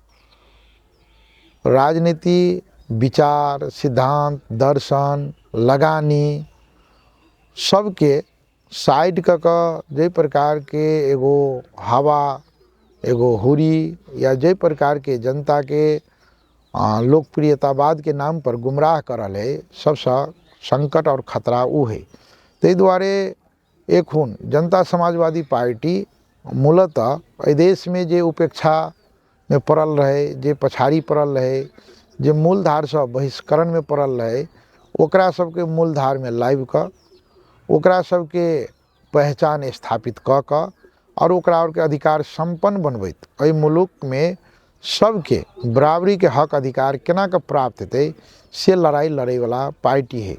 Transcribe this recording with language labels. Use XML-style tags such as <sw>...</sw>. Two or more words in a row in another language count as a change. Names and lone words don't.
<mai>राजनीति, विचार, सिद्धांत, दर्शन, लगानी सबके साइड क जे प्रकार के एगो हवा, एगो हुरी या जे प्रकार के जनता के लोकप्रियतावाद के नाम पर गुमराह करल है, सबसे संकट और खतरा उ है। तै द्वारे एखुन जनता समाजवादी पार्टी मूलतः एहि देश में जे उपेक्षा में पड़ल रहे, जे पछाड़ी पड़ल रहे, जे मूलधार से बहिष्करण में पड़ल रहे, ओकरा सबके मूलधार में लाइव क ओकरा सबके पहचान स्थापित क और ओकरा और के अधिकार संपन्न बनबैत एहि मुलुक में सबके बराबरी के हक अधिकार केना के प्राप्त हेतै से लड़ाई लड़े वाला पार्टी है।</mai>